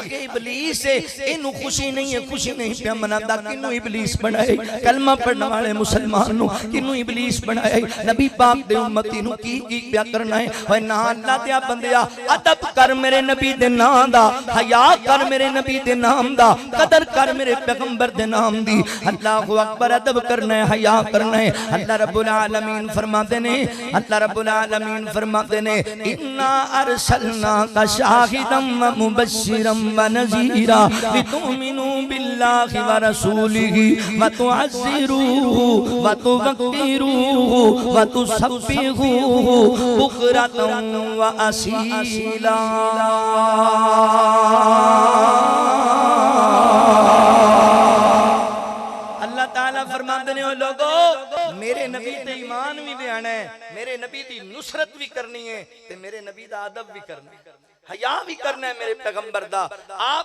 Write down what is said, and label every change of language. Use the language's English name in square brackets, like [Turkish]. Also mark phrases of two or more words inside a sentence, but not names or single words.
[Punjabi] ਅੱਗੇ ਇਬਲੀਸ ਹੈ, ਇਹਨੂੰ ਖ਼ੁਸ਼ੀ ਨਹੀਂ ਹੈ, ਖ਼ੁਸ਼ੀ ਨਹੀਂ ਪੇ ਮਨਾਂਦਾ, ਕਿਹਨੂੰ ਇਬਲੀਸ ਬਣਾਏ ਕਲਮਾ ਪੜ੍ਹਨੇ ਵਾਲੇ ਮੁਸਲਮਾਨ ਨੂੰ ਕਿਹਨੂੰ ਇਬਲੀਸ ਬਣਾਏ ਨਬੀ ਪਾਕ ਦੇ ਉੱਮਤੀ ਨੂੰ ਕੀ ਕਯਾ ਕਰਨਾ ਹੈ ਓਏ ਨਾ ਅੱਲਾਹ ਦੇ ਬੰਦਿਆ ਅਦਬ ਕਰ ਮੇਰੇ ਨਬੀ ਦੇ ਨਾਮ ਦਾ ਹਯਾ ਕਰ ਮੇਰੇ ਨਬੀ ਦੇ ਨਾਮ ਦਾ ਕਦਰ ਕਰ ਮੇਰੇ ਪੈਗ਼ੰਬਰ ਦੇ ਨਾਮ ਦੀ [Arabic] الله أكبر [Punjabi] ਅਦਬ ਕਰਨਾ ਹੈ ਹਯਾ ਕਰਨਾ ਹੈ [Arabic] الله رب العالمين [Punjabi] ਫ਼ਰਮਾਤੇ ਨੇ [Arabic] الله رب العالمين [Punjabi] ਫ਼ਰਮਾਤੇ ਨੇ [Arabic] إنا أرسلناك شاهدا ومبشرا ونذيرا لتؤمنوا بالله ورسوله وتعزروه وتوقروه وتسبحوه بكرة وأصيلا [Punjabi] ਅੱਲਾਹ ਤਾਲਾ ਫ਼ਰਮਾਤੇ ਨੇ ਓ ਲੋਗੋ ਮੇਰੇ ਨਬੀ ਤੇ ਈਮਾਨ ਭੀ ਬਯਾਨਾ ਹੈ ਮੇਰੇ ਨਬੀ ਦੀ ਨੁਸਰਤ ਭੀ ਕਰਨੀ ਹੈ ਤੇ ਮੇਰੇ ਨਬੀ ਦਾ ਅਦਬ ਭੀ ਕਰਨਾ ਹੈ ਹਯਾ ਭੀ ਕਰਨਾ ਹੈ ਮੇਰੇ ਪੈਗ਼ੰਬਰ ਦਾ ਆਪ